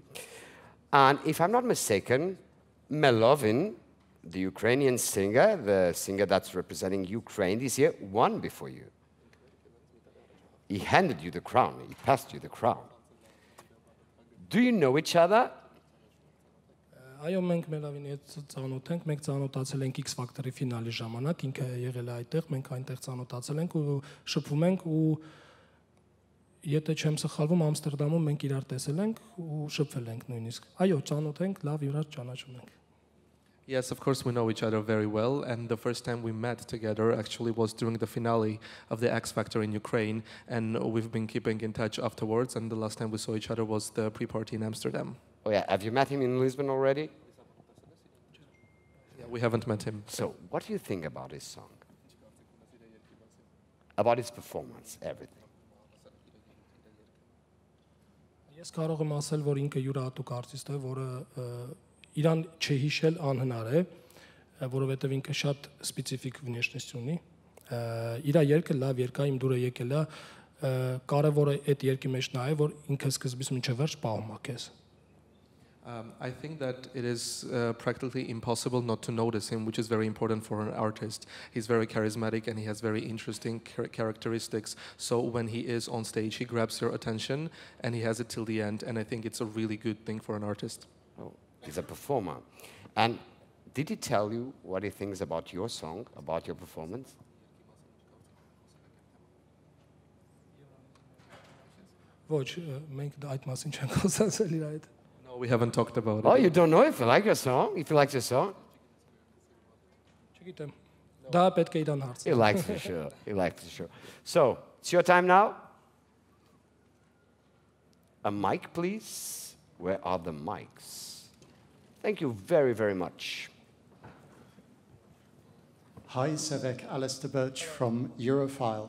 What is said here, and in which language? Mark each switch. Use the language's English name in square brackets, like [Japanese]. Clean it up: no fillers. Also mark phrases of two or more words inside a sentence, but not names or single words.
[English] And if I'm not mistaken, Melovin, the Ukrainian singer, the singer that's representing Ukraine this year, won before you. He handed you the crown. He passed you the crown. Do you know each other? [Armenian] Այո, մենք Մելավինի հետ ծանոթ ենք, մենք ծանոթացել ենք X Factor-ի ֆինալի ժամանակ, ինքը եղել է այդտեղ, մենք այնտեղ ծանոթացել ենք ու շփվում ենք ու եթե չեմ սխալվում Ամստերդամում մենք իրար տեսել ենք ու շփվել ենք նույնիսկ։ Այո, ծանոթ ենք, լավ իրար ճանաչում ենք։ [English] Yes, of course we know each other very well, and the first time we met together actually was during the finale of the X Factor in Ukraine, and we've been keeping in touch afterwards, and the last time we saw each other was the pre-party in Amsterdam. Oh yeah, have you met him in Lisbon already? Yeah, we haven't met him. So, what do you think about his song? About his performance, everything? [Armenian] Ես կարող եմ ասել, որ ինքը յուրահատուկ արտիստ է, որը իրան չհիշել անհնար է, որովհետև ինքը շատ սպეციფიկ внешность ունի։ Իր երկը լավ երգա, իմ դուրը եկել է, կարևորը այդ երկի մեջ նա է, որ ինքը սկզբից մինչև վերջ պահում է քեզ։ [English] I think that it is practically impossible not to notice him, which is very important for an artist. He's very charismatic and he has very interesting characteristics. So when he is on stage, he grabs your attention and he has it till the end. And I think it's a really good thing for an artist. Oh, he's a performer. And did he tell you what he thinks about your song, about your performance? [Armenian] Ոչ, մենք այդ մասին չենք խոսացել իր հետ։ [English] No, we haven't talked about it. Oh, you don't know if you like your song? If you like your song? [Armenian] Չգիտեմ։ Դա պետք է իրան հարցնել։ [English] He likes for sure. He likes for sure. So, it's your time now. A mic, please. Where are the mics? Thank you very, very much. Hi, Sevek, Alistair Birch from Europhile.